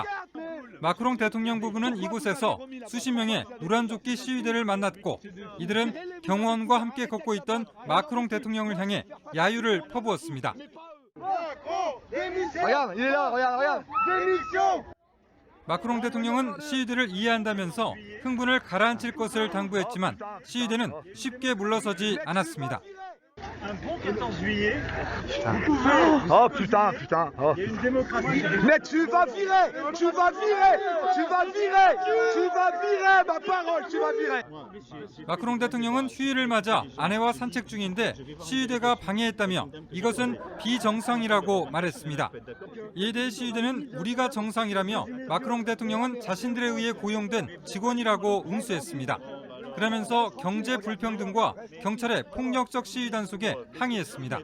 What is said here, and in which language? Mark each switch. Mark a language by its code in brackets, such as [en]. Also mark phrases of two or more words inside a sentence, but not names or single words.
[ko] 마크롱 대통령 부부는 이곳에서 수십 명의 우란조끼 시위대를 만났고 이들은 경호원과 함께 걷고 있던 마크롱 대통령을 향해 야유를 퍼부었습니다. 마크롱 대통령은 시위대를 이해한다면서 흥분을 가라앉힐 것을 당부했지만 시위대는 쉽게 물러서지 않았습니다. [fr] Un bon 14 juillet. Oh putain, putain. Oh. Il y a une démocratie. Mais tu vas virer, tu vas virer, tu vas virer, tu vas virer, ma parole, tu vas virer. [ko] 마크롱 대통령은 휴일을 맞아 아내와 산책 중인데 시위대가 방해했다며 이것은 비정상이라고 말했습니다. 이에 대해 시위대는 우리가 정상이라며 마크롱 대통령은 자신들에 의해 고용된 직원이라고 응수했습니다. 그러면서 경제 불평등과 경찰의 폭력적 시위 단속에 항의했습니다.